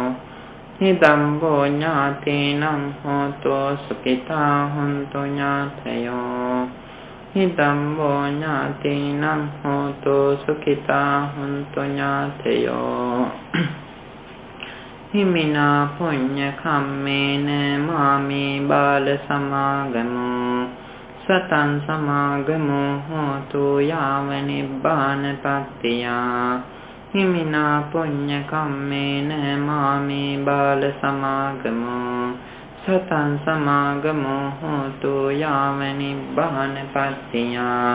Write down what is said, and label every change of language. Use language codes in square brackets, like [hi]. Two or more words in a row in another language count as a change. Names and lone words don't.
[pi] ඉදම් වූ ඥාතීනං හෝතෝ සුඛිතා හොන්තු ඥාතයෝ. ඉදම් වූ ඥාතීනං හෝතෝ සුඛිතා හොන්තු ඥාතයෝ. හිමිනා පුඤ්ඤ කම්මේන මාමේ බාල සමාගමෝ සතං සමාගමෝ හෝතු යාව නිබ්බානපත්තියා. හිමිනා පුඤ්ඤ කම්මේන මාමේ බාල සමාගමෝ සතං සමාගමෝ හෝතු යාව නිබ්බානපත්තියා.